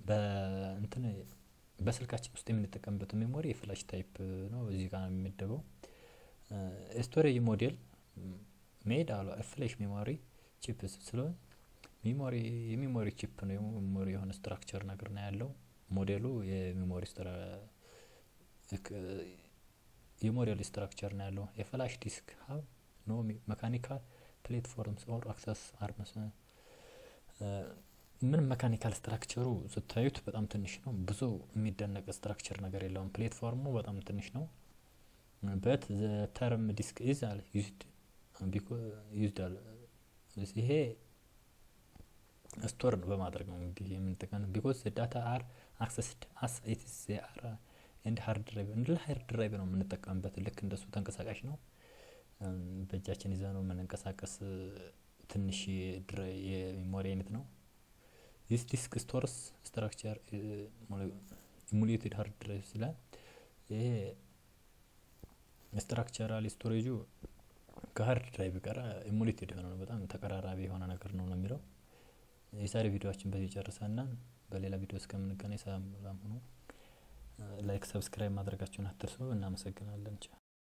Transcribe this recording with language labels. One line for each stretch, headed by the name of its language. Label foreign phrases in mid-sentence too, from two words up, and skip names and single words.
Amharic: በስልካችን ውስጥ የምንጠቀምበት ሜሞሪ የፍላሽ ታይፕ ነው። እዚህ ጋር የሚመደበው ስቶሬጅ ሞዴል ሜድ አለ
English: flash memory chips
Amharic: ስለሆነ የሜሞሪ ቺፕ ነው። የሜሞሪ የሆነ ስትራክቸር ነገር ነው ያለው። ሞዴሉ የሞዴል ስትራክቸር ነው ያለው። የፍላሽ ዲስክ
English: have no mechanical platforms or access arms
Amharic: ምን መካኒካል ስትራክቸሩ ስታዩት በጣም ትንሽ ነው። ብዙ የሚደነቅ ስትራክቸር ነገር የለውም። ፕላትፎርሙ በጣም ትንሽ ነው።
English: but the term disk is used
Amharic: ይሄ ስቶር በማድረግ ነው እንግዲህ የምንጠቀመው
English: because the data are accessed as it is there and hard drive
Amharic: እንደ
English: hard drive
Amharic: ነው የምንጠቀምበት። ልክ እንደሱ ተንቀሳቃሽ ነው። በእጃችን ይዘን ነው የምንንቀሳቀስ ትንሽ የሜሞሪ አይነት ነው።
English: this disk stores structure emulated hard drive
Amharic: ይላል። ይሄ ስትራክቸራል ስቶሬጁ ከሃርድ ድራይቭ ጋር ኢሙሌትድ የሆነ ነው። በጣም ተቀራራቢ የሆነ ነገር ነው የሚለው። የዛሬ ቪዲዮአችን በዚህ ጨርሰናል። በሌላ ቪዲዮ እስከምንገናኝ ሰላም ሁኑ።
English: like subscribe
Amharic: ማድረጋችሁን አትርሱ። እናመሰግናለን።